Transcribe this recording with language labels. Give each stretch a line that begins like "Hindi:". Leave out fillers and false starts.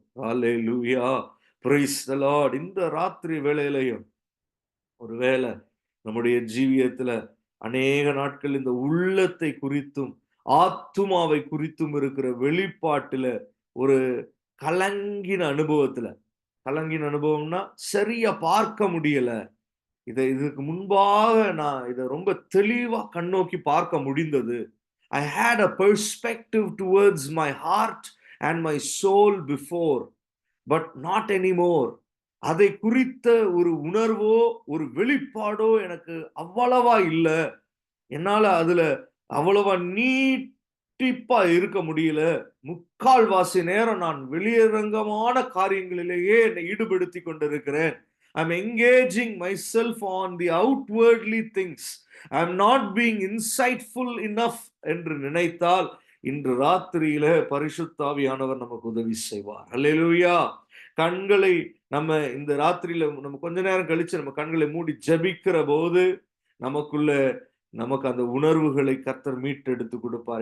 Tamil: Hallelujah.
English: praise the Lord.
Tamil: இந்த ராத்திரி வேளையிலையும் ஒருவேளை நம்முடைய ஜீவியத்துல அநேக நாட்கள் இந்த உள்ளத்தை குறித்தும் ஆத்துமாவை குறித்தும் இருக்கிற வெளிப்பாட்டுல ஒரு கலங்கின அனுபவத்துல, கலங்கின அனுபவம்னா சரியா பார்க்க முடியல. இதுக்கு முன்பாக நான் இதை ரொம்ப தெளிவா கண்ணோக்கி பார்க்க முடிந்தது.
English: I had a perspective towards my heart and my soul before, but not anymore.
Tamil: அதை குறித்த ஒரு உணர்வோ ஒரு வெளிப்பாடோ எனக்கு அவ்வளவா இல்ல. என்னால அதுல அவ்வளவா நீட்டிப்பா இருக்க முடியல. முக்கால்வாசி நேரம் நான் வெளியரங்கமான காரியங்களிலேயே என்னை ஈடுபடுத்திக் கொண்டிருக்கிறேன்.
English: I'm engaging myself on the outwardly things. I'm not being insightful enough
Tamil: என்று நினைத்தால் இன்று ராத்திரியில பரிசுத்த ஆவியானவர் நமக்கு உதவி செய்வார். அல்லேலூயா. கண்களை நம்ம இந்த ராத்திரியில நம்ம கொஞ்ச நேரம் கழிச்சு நம்ம கண்களை மூடி ஜெபிக்கிற போது நமக்கு அந்த உணர்வுகளை கர்த்தர் மீட்டெடுத்து கொடுப்பார்.